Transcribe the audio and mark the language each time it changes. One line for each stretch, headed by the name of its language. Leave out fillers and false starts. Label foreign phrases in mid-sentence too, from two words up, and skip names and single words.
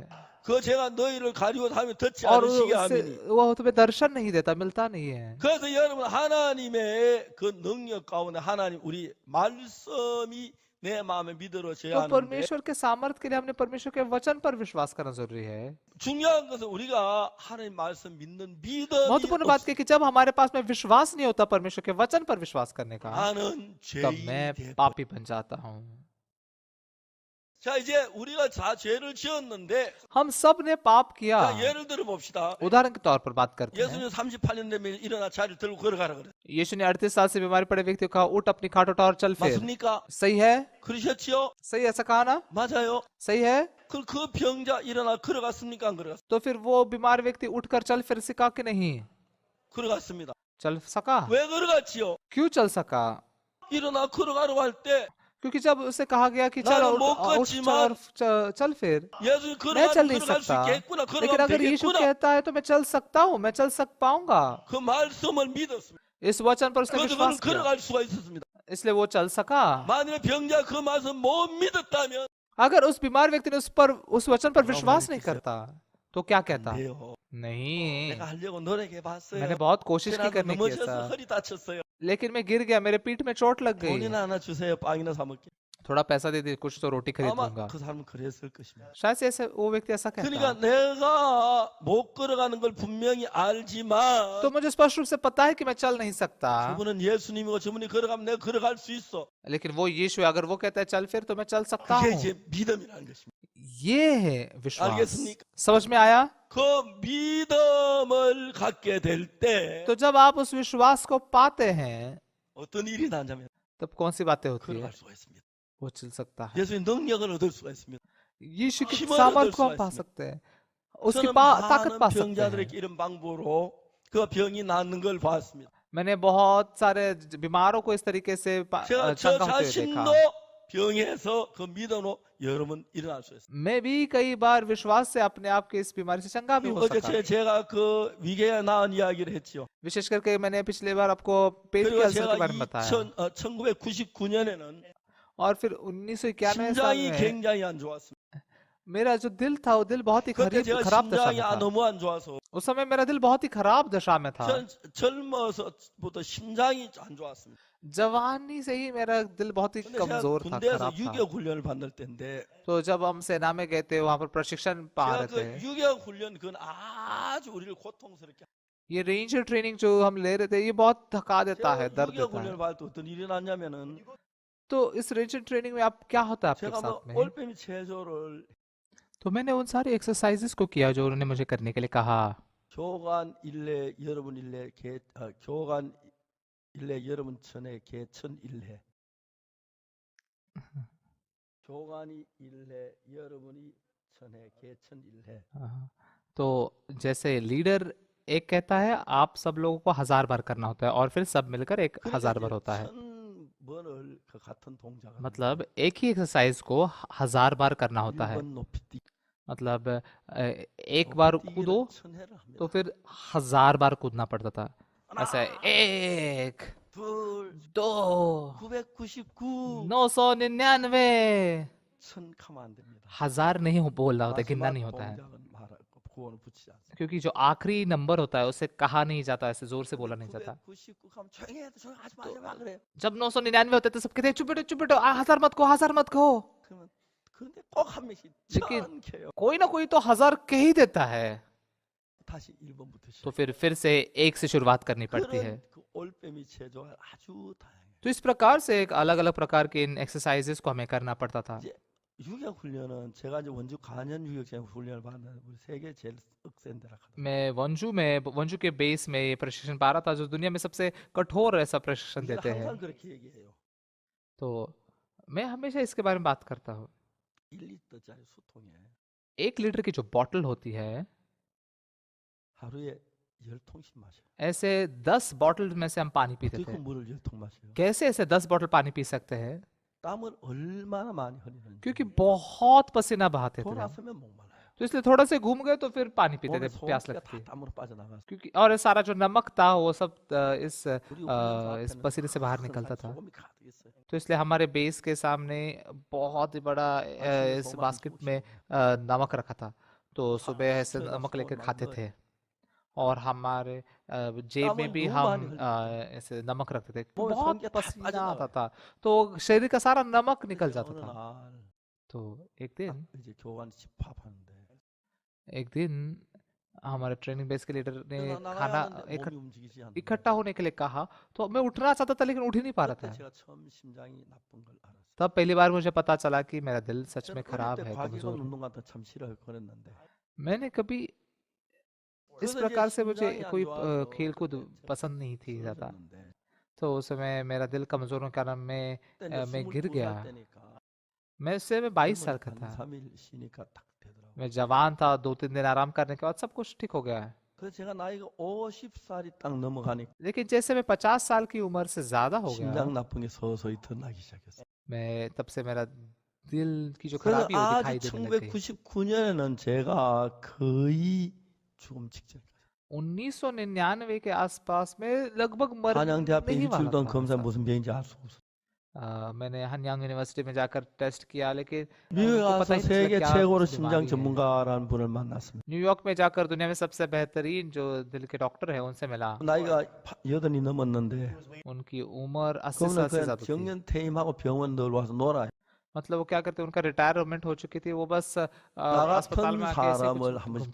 Korean: 그 죄가 너희를 가리고 하며 듣지
Hindi: और
Korean: 않으시게
Hindi: उससे
Korean: 하미니
Hindi: वो तुम्हें दर्शन नहीं देता, मिलता नहीं है।
Korean: 그래서 여러분 하나님의 그 능력 가운데 하나님 우리 말씀이 내 마음에 믿어져야
Hindi: तो
Korean: 하는데
Hindi: परमेश्वर के सामर्थ के लिए हमने परमेश्वर के वचन पर विश्वास करना जरूरी है।
Korean: 중요한 것은 우리가 하나님 말씀 믿는 믿음이
Hindi: महत्वपूर्ण बात
Korean: 없
Hindi: है कि जब हमारे पास में विश्वास नहीं होता परमेश्वर के वचन पर विश्वास करने का,
Korean: 나는
Hindi: तब मैं
Korean: 죄인이 되고
Hindi: पापी बन जाता हूँ।
Korean: 자 이제 우리가 다 죄를 지었는데
Hindi: हम सब ने पाप किया।
Korean: 자 예를 들어 봅시다.
Hindi: उदाहरण के तौर पर बात करते हैं।
Korean: 예수님 38년 되면 일어나 자리를 들고 걸어가라 그래.
Hindi: यीशु ने 38 साल से बीमारी पड़े व्यक्ति को कहा उठ अपनी खाट उठा और चल फिर।
Korean: 맞습니까?
Hindi: सही है?
Korean: 그러셨지요?
Hindi: सही ऐसा कहा ना?
Korean: 맞아요.
Hindi: सही है?
Korean: 그 병자 일어나 걸어갔습니까? 안 걸어갔습니까?
Hindi: तो फिर वो बीमार व्यक्ति उठकर चल फिर सका कि नहीं?
Korean: 걸어갔습니다.
Hindi: चल सका।
Korean: 왜 걸어갔지요?
Hindi: क्यों चल सका?
Korean: 일어나 걸어가라고 할 때
Hindi: क्योंकि जब उसे कहा गया कि चल
Korean: 나는
Hindi: उठ,
Korean: 못
Hindi: उठ
Korean: 걷지만
Hindi: चल फिर,
Korean: 예수님
Hindi: मैं चल नहीं
Korean: 걸어갈 수
Hindi: सकता,
Korean: 있겠구나.
Hindi: लेकिन
Korean: 걸어가면
Hindi: अगर यीशु
Korean: 되겠구나.
Hindi: कहता है तो मैं चल सकता हूँ, मैं चल पाऊंगा।
Korean: 그 말씀을 믿었습니다.
Hindi: इस वचन पर उसने
Korean: 그래서
Hindi: विश्वास
Korean: 그는
Hindi: किया,
Korean: 걸어갈 수가 있었습니다.
Hindi: इसलिए वो चल सका।
Korean: 만일에 병자 그 말씀 못 믿었다면
Hindi: अगर उस बीमार व्यक्ति ने उस वचन पर विश्वास नहीं करता तो क्या कहता?
Korean: 돼요.
Hindi: नहीं,
Korean: 내가 하려고 노력해 봤어요.
Hindi: मैंने बहुत कोशिश की
Korean: 그러나
Hindi: करने की
Korean: 넘어져서
Hindi: ऐसा,
Korean: 허리 다쳤어요.
Hindi: लेकिन मैं गिर गया, मेरे पीठ में चोट लग गई।
Korean: 돈이나 하나 주세요. 빵이나 사 먹게.
Hindi: थोड़ा पैसा दे दे, कुछ तो रोटी खरीद
Korean: 아마
Hindi: लूंगा।
Korean: 그 사람은 그랬을 것입니다.
Hindi: शायद से ऐसे वो व्यक्ति ऐसा
Korean: 그러니까
Hindi: कहता।
Korean: 내가 못 걸어가는 걸 분명히 알지만
Hindi: तो मुझे स्पष्ट रूप से पता है कि मैं चल नहीं सकता,
Korean: 저분은 예수님이고 저분이 걸어가면 내가 걸어갈 수 있어.
Hindi: लेकिन वो यीशु है, अगर वो कहता है चल फिर तो मैं चल सकता
Korean: 그게
Hindi: हूँ।
Korean: 이제 믿음이라는 것입니다.
Hindi: ये है विश्वास।
Korean: 알겠습니까?
Hindi: समझ में आया?
Korean: 그 믿음을 갖게 될 때
Hindi: तो जब आप उस विश्वास को पाते हैं
Korean: 어떤 일이 나냐면
Hindi: तब कौन सी बातें होती है?
Korean: 걸어갈 수가 있습니다.
Hindi: वो चल सकता है।
Korean: 예수의 능력을 얻을 수가 있습니다.
Hindi: यीशु की
Korean: 힘을
Hindi: सामर्थ
Korean: 얻을
Hindi: को हम
Korean: 수가
Hindi: पा
Korean: 있습니다.
Hindi: सकते हैं उसकी
Korean: 저는
Hindi: ताकत
Korean: 많은
Hindi: पा सकते हैं।
Korean: 병자들에게 이런 방법으로 그 병이 낫는 걸 봤습니다.
Hindi: मैंने बहुत सारे बीमारों को इस तरीके से
Korean: 제가 저
Hindi: चंगा होते हुए देखा।
Korean: 자신도 병에서 그 믿음으로 여러 번 일어날 수 있어요.
Hindi: मैं भी कई बार विश्वास से अपने आप के इस बीमारी से चंगा भी
Korean: 그럼
Hindi: हो
Korean: 어제
Hindi: सका।
Korean: 제가 그 위궤가 나은 이야기를 했죠.
Hindi: विशेष करके मैंने पिछले बार आपको पेट के
Korean: 그리고
Hindi: अल्सर
Korean: 제가
Hindi: के बारे में बताया।
Korean: 1999년에는
Hindi: और फिर 1991 साल
Korean: 심장이
Hindi: में
Korean: 굉장히 안 좋았습니다.
Hindi: मेरा जो दिल था वो दिल बहुत ही
Korean: 그때 제가
Hindi: खराब दशा
Korean: 심장이
Hindi: में था।
Korean: 너무 안 좋아서
Hindi: उस समय मेरा दिल बहुत ही खराब दशा में था।
Korean: 전 젊어서부터 심장이 안 좋았습니다.
Hindi: जवानी से ही मेरा दिल बहुत ही
Korean: 근데 제가
Hindi: कमजोर था,
Korean: 군대에서
Hindi: खराब था।
Korean: 유격 훈련을 받을 때인데
Hindi: तो जब हम सेना में गए थे वहां पर प्रशिक्षण पा
Korean: 제가
Hindi: रहे
Korean: 그
Hindi: थे।
Korean: 유격 훈련 그건 아주 우리를 고통스럽게
Hindi: ये
English: ranger training
Hindi: जो हम ले रहे थे ये बहुत थका देता है,
Korean: 제가
Hindi: दर्द
Korean: 유격
Hindi: देता है।
Korean: 훈련을 받을 때 어떤 일이 났냐면은
Hindi: तो इस
English: ranger training
Hindi: में आप क्या होता है आपके
Korean: 제가 뭐
Hindi: साथ में?
Korean: 올빼미 체조를
Hindi: तो मैंने उन सारी एक्सरसाइजेस को किया जो उन्होंने मुझे करने के लिए कहा।
Korean: 교관 일례 여러분 일례 교관 일례 여러분 천에 개천 일례 교관이 일례 여러분이 천에 개천 일례
Hindi: हाँ, तो जैसे लीडर एक कहता है आप सब लोगों को 1000 बार करना होता है और फिर सब मिलकर 1000 बार होता है।
Korean: 1000번을 그 같은 동작을
Hindi: मतलब एक ही एक्सरसाइज को 1000 बार करना होता है।
Korean: 1번 높이 뛰기
Hindi: मतलब एक बार कूदो
Korean: 천회를 합니다.
Hindi: तो फिर 1000 बार कूदना पड़ता था। ऐसा
Korean: 하나,
Hindi: 1
Korean: 둘,
Hindi: 2
Korean: 999
Hindi: 999
Korean: 천 가면 안 됩니다.
Hindi: 1000 नहीं बोलना होता है, गिनना
Korean: 마지막
Hindi: नहीं होता है,
Korean: 동작은 말할 구원을 붙이지 않습니다.
Hindi: क्योंकि जो आखिरी नंबर होता है उसे कहा नहीं जाता, ऐसे जोर से बोला नहीं जाता।
Korean: 999 가면 조용히 해, 조용히 하지 마 그래요.
Hindi: जब 999 होते तो सब कहते हैं चुप बेटो 1000 मत कहो, 1000 मत कहो।
Korean: 그러면 근데 꼭 한 명씩
Hindi: लेकिन
Korean: 천 개요.
Hindi: कोई ना कोई तो 1000 कह ही देता है।
Korean: 다시 1번부터
Hindi: तो
Korean: 시작.
Hindi: फिर से एक से शुरुआत करनी पड़ती है।
Korean: 그런 그 올빼미 체조가 아주 다양해요.
Hindi: तो इस प्रकार से एक अलग अलग प्रकार के इन एक्सरसाइजेस को हमें करना पड़ता था।
Korean: 이제 유격 훈련은 제가 이제 원주 간현 유격장 훈련을 받는 우리 세계 제일 억센 데라 하더라고요.
Hindi: मैं वंजू के बेस में ये प्रशिक्षण पा रहा था जो दुनिया में सबसे कठोर ऐसा प्रशिक्षण
Korean: 우리가
Hindi: देते हैं।
Korean: 항상 그렇게 얘기해요.
Hindi: तो मैं हमेशा इसके बारे में बात करता हूँ।
Korean: 1리터짜리 수통에
Hindi: 1 लीटर की जो बॉटल होती है
Korean: 하루에 10통씩 마셔요.
Hindi: ऐसे 10 बॉटल में से हम पानी पीते
Korean: 어떻게
Hindi: थे।
Korean: 물을 10통 마셔요?
Hindi: कैसे ऐसे 10 बॉटल पानी पी सकते हैं?
Korean: 땀을 얼마나 많이 흘리는지.
Hindi: क्योंकि बहुत पसीना बहाते थे हम।
Korean: 돌아서면 목말라요.
Hindi: तो इसलिए थोड़ा से घूम गए तो फिर पानी पीते थे,
Korean: 몸에
Hindi: प्यास
Korean: 소금기가
Hindi: लगती
Korean: 다
Hindi: थी।
Korean: 땀으로 빠져나가서
Hindi: क्योंकि और ये सारा जो नमक था वो सब इस
Korean: 우리 훈련소
Hindi: इस
Korean: 앞에는
Hindi: पसीने से बाहर
Korean: 큰
Hindi: निकलता था।
Korean: 소금이 가득 있어요.
Hindi: तो इसलिए हमारे बेस के सामने बहुत ही बड़ा
Korean: 아침에
Hindi: इस
Korean: 소금 한
Hindi: बास्केट
Korean: 조금씩
Hindi: में नमक रखा था। तो सुबह ऐसे
Korean: 수저에다
Hindi: नमक लेकर
Korean: 소금을
Hindi: खाते
Korean: 넣어요.
Hindi: थे और हमारे जेब में
Korean: 땀을
Hindi: भी
Korean: 너무
Hindi: हम
Korean: 많이 흘리니까
Hindi: ऐसे नमक रखते थे।
Korean: 몸에
Hindi: बहुत
Korean: 소금기가 다
Hindi: पसीना आता
Korean: 빠져나와요.
Hindi: था तो शरीर का सारा नमक निकल
Korean: 그래서
Hindi: जाता
Korean: 어느
Hindi: था।
Korean: 날
Hindi: तो एक
Korean: 딱
Hindi: दिन
Korean: 이제 교관 집합하는데
Hindi: हमारे
English: training base
Hindi: के लीडर ने
Korean: 일어나
Hindi: खाना
Korean: 나가야 하는데 몸이 움직이지 않는
Hindi: इकट्ठा होने के लिए कहा। तो मैं उठना चाहता था लेकिन उठ ही नहीं पा रहा
Korean: 그때
Hindi: था।
Korean: 제가 처음 심장이 나쁜 걸 알았어요.
Hindi: तब पहली बार मुझे पता चला कि मेरा दिल सच में
Korean: 저는 어릴
Hindi: खराब
Korean: 때
Hindi: है,
Korean: 과기관
Hindi: कमजोर है।
Korean: 운동 같은 참 싫어할 뻔했는데
Hindi: मैंने कभी इस
Korean: 그래서 이제
Hindi: प्रकार से मुझे
Korean: 심장이 안
Hindi: कोई
Korean: 좋아서
Hindi: खेल कूद
Korean: 그때 제가
Hindi: पसंद नहीं थी ज़्यादा।
Korean: 쓰러졌는데
Hindi: तो उस समय मेरा दिल कमजोर होने के कारण
Korean: 그때 이제
Hindi: मैं गिर
Korean: 22살
Hindi: गया।
Korean: 때니까
Hindi: मैं 22 साल
Korean: 젊은
Hindi: का था।
Korean: 3일 쉬니까 딱 되더라고요.
Hindi: मैं जवान था, 2-3 दिन आराम करने के बाद सब कुछ ठीक हो गया है।
Korean: 그래서 제가 나이가 50살이 딱 넘어가니까
Hindi: लेकिन जैसे मैं 50 साल की उम्र से ज्यादा हो गया,
Korean: 심장 나쁜 게 서서히 드러나기 시작했어요.
Hindi: मैं तब से मेरा दिल की जो
Korean: 그래서
Hindi: खराबी है वो
Korean: 아주
Hindi: दिखाई देने लग गई।
Korean: 1999년에는 제가 거의 죽음 직전.
Hindi: 1999 के आसपास में लगभग मरने
Korean: 한양대 앞에
Hindi: ही वाला
Korean: 일주일 동안
Hindi: था
Korean: 검사
Hindi: ऐसा।
Korean: 무슨 병인지 알 수 없어.
Hindi: मैंने हनयांग यूनिवर्सिटी में जाकर टेस्ट किया लेकिन
Korean: 미국에
Hindi: उनको पता
Korean: 가서
Hindi: ही नहीं चला
Korean: 세계
Hindi: क्या
Korean: 최고로
Hindi: बीमारी
Korean: 심장
Hindi: है।
Korean: 전문가라는 분을 만났습니다.
Hindi: न्यूयॉर्क में जाकर दुनिया में सबसे बेहतरीन जो दिल के डॉक्टर है उनसे मिला।
Korean: 나이가 80이 넘었는데
Hindi: उनकी उम्र 80
Korean: 그분은
Hindi: साल से
Korean: 그냥
Hindi: ज्यादा थी।
Korean: 정년 퇴임하고 병원 늘 와서 놀아요.
Hindi: मतलब वो क्या करते, उनका रिटायरमेंट हो चुकी थी, वो बस
Korean: 나
Hindi: अस्पताल में
Korean: 같은
Hindi: आके ऐसे
Korean: 사람을
Hindi: कुछ
Korean: 한 번씩